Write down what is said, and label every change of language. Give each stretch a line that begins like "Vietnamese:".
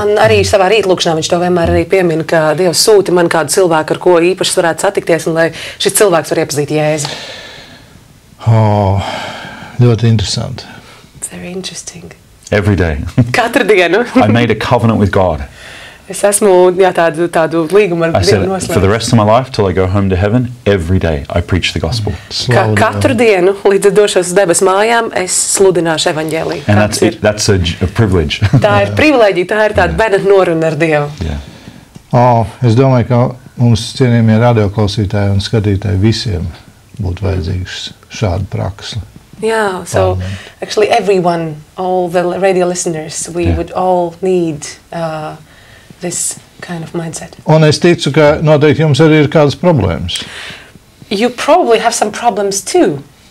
Latvian: Un arī savā rītlūkšanā viņš to vienmēr arī piemin, ka Dievs sūti man kādu cilvēku, ar ko īpaši varētu satikties, un lai šis cilvēks var iepazīt Jēzu. Oh, ļoti interesanti.
English: It's very interesting. Every day.
Latvian: Katru dienu.
English: I made a covenant with God.
Latvian: Es esmu tādu līgumu ar
English: I said,
Latvian: Dievu
English: for the
Latvian: noslēdzu.
English: rest of my life, till I go home to heaven, every day I preach the gospel.
Latvian: Slavu Katru dienu, līdz es došos uz debesu mājām, es sludināšu evaņģēliju.
English: And that's a privilege.
Latvian: Tā ir privileģija, tā ir tāda bērna noruna ar Dievu.
English: Yeah.
Latvian: Oh, es domāju, ka mums cienījamie radioklausītāji un skatītāji visiem būtu vajadzīgs šāda praksle.
English: Yeah, so actually everyone, all the radio listeners, we would all need this kind of mindset.
Latvian: Un es ticu, ka noteikti jums arī ir kādas problēmas.
English: You probably have some problems too.